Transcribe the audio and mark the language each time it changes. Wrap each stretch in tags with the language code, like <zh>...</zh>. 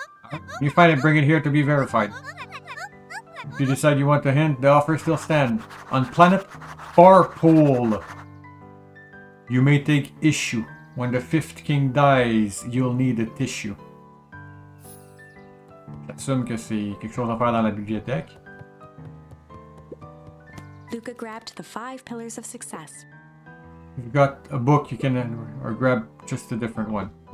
<en>When you find it, bring it here to be verified. If you decide you want a hint, the offer still stands. On planet Farpool, you may take issue. When the fifth king dies, you'll need a tissue.</en> <fr>J'assume que c'est quelque chose à faire dans la bibliothèque.</fr> <en>Luca grabbed the 5 pillars of success. If you've got a book, you can or grab just a different one.</en>